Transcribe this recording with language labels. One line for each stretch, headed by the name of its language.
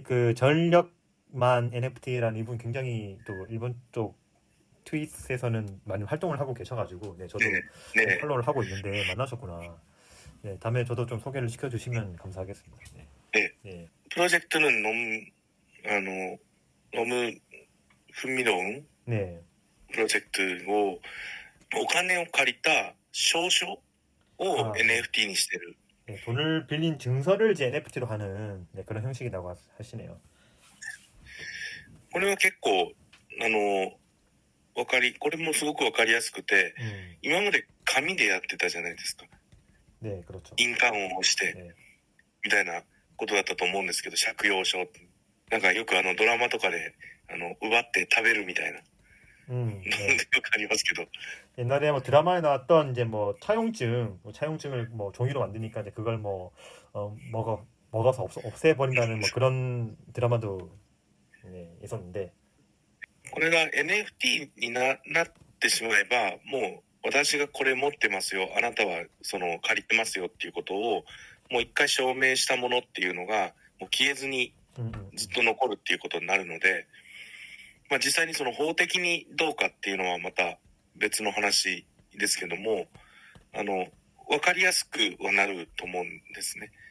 Korean: 그 전력만 NFT라는 이분 굉장히 또 일본 쪽 트윗에서는 많이 활동을 하고 계셔가지고, 네, 저도 네, 네. 팔로우를 하고 있는데 만나셨구나. 네, 다음에 저도 좀 소개를 시켜주시면 감사하겠습니다. 네. 네. 네. 프로젝트는 너무 흥미로운 네. 프로젝트고,
Japanese: お金を借りた証書を
Korean: 아,
Japanese: NFT にしてる。
Korean: 네, 돈을 빌린 증서를 이제 NFT로 하는 네, 그런 형식이라고 하시네요.
Japanese: これは結構、これもすごくわかりやすくて、今まで紙でやってたじゃないですか。
Korean: 네, 그렇죠.
Japanese: 印鑑を押して、
Korean: 네.
Japanese: みたいなことだったと思うんですけど、借用書って。なんかよくドラマとかで、奪って食べるみたいな。
Korean: 네.
Japanese: よくありますけど。
Korean: 옛날에 뭐 드라마에 나왔던 이제 뭐 차용증을 뭐 종이로 만드니까 이제 그걸 뭐 먹어서 없애버린다는 뭐 그런 드라마도 네, 있었는데
Japanese: これが NFT になってしまえば、もう私がこれ持ってますよ、あなたは借りてますよっていうことを、もう一回証明したものっていうのが、もう消えずにずっと残るっていうことになるので、まあ実際に法的にどうかっていうのはまた別の話ですけども、わかりやすくはなると思うんですね。